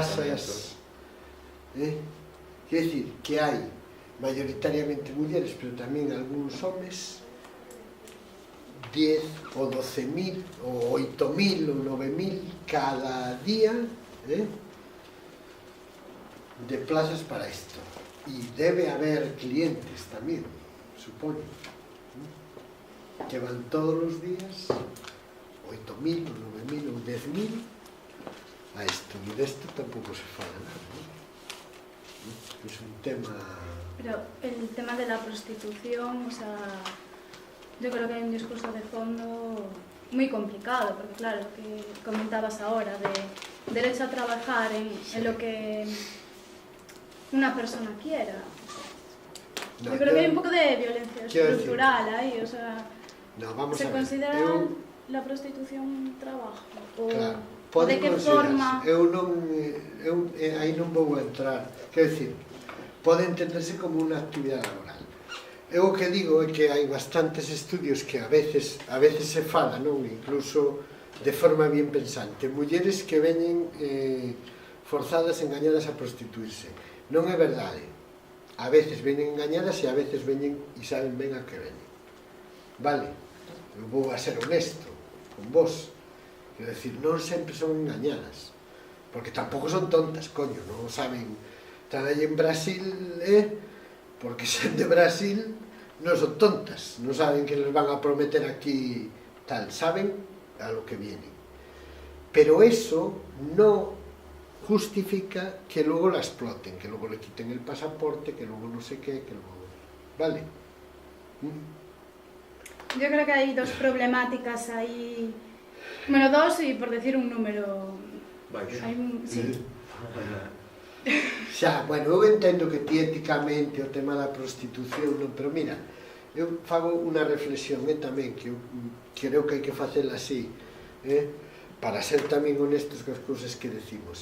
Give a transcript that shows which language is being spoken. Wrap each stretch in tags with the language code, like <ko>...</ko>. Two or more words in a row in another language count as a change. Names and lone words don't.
<gl>Quer dicir que hai mayoritariamente mulleres, pero tamén algúns homes, 10 ou 12.000 ou 8.000 ou 9.000 cada día de plazas para isto. E debe haber clientes tamén, supoño, que van todos os días 8.000 ou 9.000 ou 10.000 a isto, e desto tampouco se fala nada,</gl> <es>¿no? Es un tema... Pero el tema de la prostitución, o sea, yo creo que hay un discurso de fondo muy complicado, porque claro, lo que comentabas ahora, de derecho a trabajar en lo que una persona quiera. Yo creo que hay un poco de violencia estructural aí, o sea, ¿se considera la prostitución un trabajo?</es> <gl>O de que forma? Aí non vou entrar, quero dicir, pode entenderse como unha actividade laboral. Eu o que digo é que hai bastantes estudios que a veces se fala, non? Incluso de forma</gl> <es>bien pensante,</es> <gl>mulleres que veñen forzadas, engañadas a prostituirse. Non é verdade. A veces veñen engañadas e a veces veñen e saben ben a que veñen. Vale? Eu vou a ser honesto con vos. Quero dicir, non sempre son engañadas. Porque tampouco son tontas, coño, non saben. Están aí en Brasil, porque sen de Brasil non son tontas. Non saben que les van a prometer aquí tal.</gl> <es>Saben a lo que vienen. Pero eso non justifica que luego la exploten, que luego le quiten el pasaporte, que luego no sé qué, que luego... ¿Vale? Yo creo que hay dos problemáticas ahí. Bueno, dos y por decir un número... Sí.</es> <gl>Xa, bueno, eu entendo que ti éticamente o tema da prostitución, non, pero mira, eu fago unha reflexión tamén, que eu creo que hai que facela así, para ser tamén honestos con as cousas que decimos.</gl>